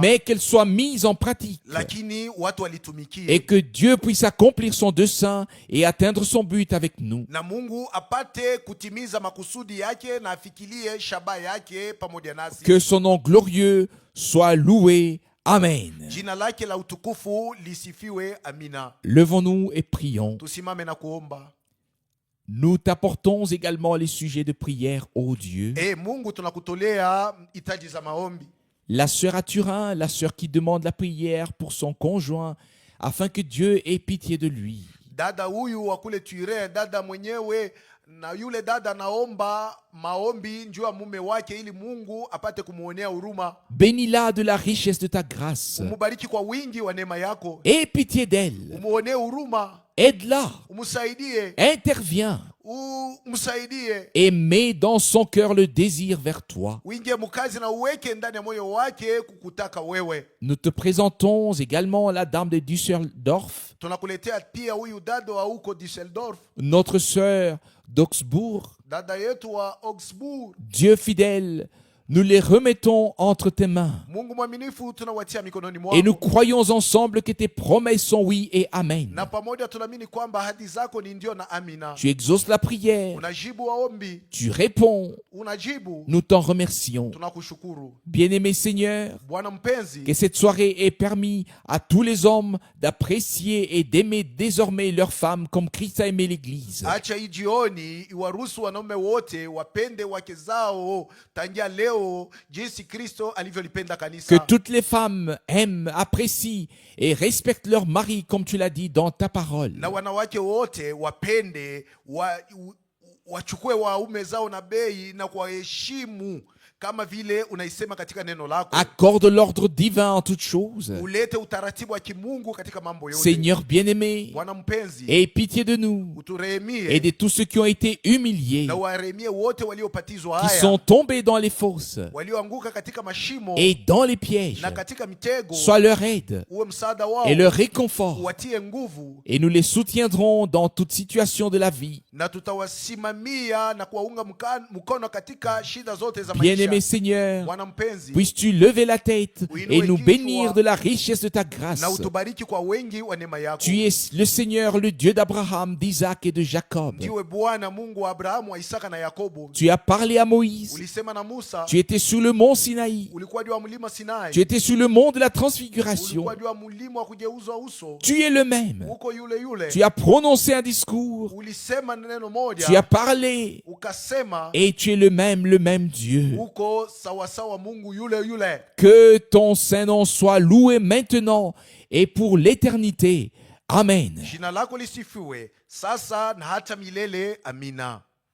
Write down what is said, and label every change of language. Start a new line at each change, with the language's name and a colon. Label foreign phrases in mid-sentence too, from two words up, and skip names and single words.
French: mais qu'elle soit mise en pratique,
Swahili: lakini watu walitumikie,
French: et que Dieu puisse accomplir son dessein et atteindre son but avec nous.
Swahili: na Mungu apate kutimiza makusudi yake na afikilie shabaha yake pamoja nasi.
French: Que son nom glorieux soit loué. Amen.
Swahili: Jina lake la utukufu lisifiwe. Amina.
French: Levons-nous et prions.
Swahili: Tusimame na kuomba.
French: Nous t'apportons également les sujets de prière, ô Dieu.
Swahili: Mungu, tunakutolea hitaji za maombi.
French: La sœur à Turin, la sœur qui demande la prière pour son conjoint, afin que Dieu ait pitié de lui.
Swahili: Dada huyu wa kule Turin, dada mwenyewe, na yule dada naomba maombi njuu ya mume wake ili Mungu apate kumuonea huruma.
French: Bénis-la de la richesse de ta grâce.
Swahili: Umubariki kwa wingi wa neema yako.
French: Aie pitié d'elle.
Swahili: Umuonee huruma.
French: Aide-la.
Swahili: Umsaidie.
French: Interviens.
Swahili: Umsaidie.
French: Et mets dans son cœur le désir vers toi.
Swahili: Uingie mkazi na uweke ndani ya moyo wake kukutaka wewe.
French: Nous te présentons également la dame de Düsseldorf,
Swahili: Tunakuletea pia huyu dada wa huko Düsseldorf,
French: notre sœur d'Augsbourg.
Swahili: dada yetu wa Augsburg.
French: Dieu fidèle, nous les remettons entre tes mains.
Swahili: Mungu mwaminifu, tunawatia mikononi
French: Et nous
Swahili: mwako.
French: croyons ensemble que tes promesses sont oui et amen.
Swahili: Na pamoja tunaamini kwamba ahadi zako ni ndio na amina.
French: Tu exauces la prière,
Swahili: Unajibu waombi,
French: tu réponds.
Swahili: unajibu.
French: Nous t'en remercions.
Swahili: Tunakushukuru
French: Bien-aimé Seigneur,
Swahili: Bwana mpenzi.
French: que cette soirée ait permis à tous les hommes d'apprécier et d'aimer désormais leurs femmes comme Christ a aimé l'Église.
Swahili: Acha hii jioni iwaruhusu wanaume wote wapende wake zao tangia leo jinsi Kristo alivyolipenda
French: Que
Swahili: kanisa.
French: toutes les femmes aiment, apprécient et respectent leur mari comme tu l'as dit dans ta parole.
Swahili: Na wanawake wote wapende wachukue waume zao na bei na kuwaheshimu kama vile unaisema katika neno lako.
French: Accorde l'ordre divin en toutes choses.
Swahili: Ulete utaratibu wa kimungu katika mambo yote.
French: Seigneur bien-aimé,
Swahili: Bwana mpenzi,
French: aie pitié de nous et
Swahili: uturehemie
French: de tous ceux qui ont été humiliés,
Swahili: na warehemie wote waliopatizwa
French: qui
Swahili: haya,
French: sont tombés dans les fosses
Swahili: walioanguka katika mashimo
French: et dans les pièges.
Swahili: na katika mitego.
French: Sois leur aide
Swahili: Uwe msaada wao,
French: et leur réconfort.
Swahili: uwatie nguvu,
French: Et nous les soutiendrons dans toute situation de la vie.
Swahili: na tutawasimamia na kuwaunga mkono katika shida zote za
French: Bien-aimé
Swahili: maisha.
French: Seigneur,
Swahili: Bwana mpenzi,
French: puisses-tu lever la tête et nous bénir de la richesse de ta grâce.
Swahili: na utubariki kwa wengi wa neema yako.
French: Tu es le Seigneur, le Dieu d'Abraham, d'Isaac et de Jacob.
Swahili: Ndiwe Bwana Mungu wa Abrahamu, wa Isaka na Yakobo.
French: Tu as parlé à Moïse.
Swahili: Ulisema na Musa,
French: Tu étais sur le mont Sinaï.
Swahili: ulikuwa juu ya mlima Sinai.
French: Tu étais sur le mont de la transfiguration.
Swahili: Ulikuwa juu ya mlima wa kugeuzwa uso.
French: Tu es le même.
Swahili: Uko yule yule.
French: Tu as prononcé un discours.
Swahili: Ulisema neno moja.
French: Tu as parlé.
Swahili: Ukasema.
French: Et tu es le même Dieu.
Swahili: Uko sawasawa Mungu yule yule.
French: Que ton Saint-Nom soit loué maintenant et pour l'éternité. Amen.
Swahili: Jina lako lisifiwe sasa na hata milele. Amina.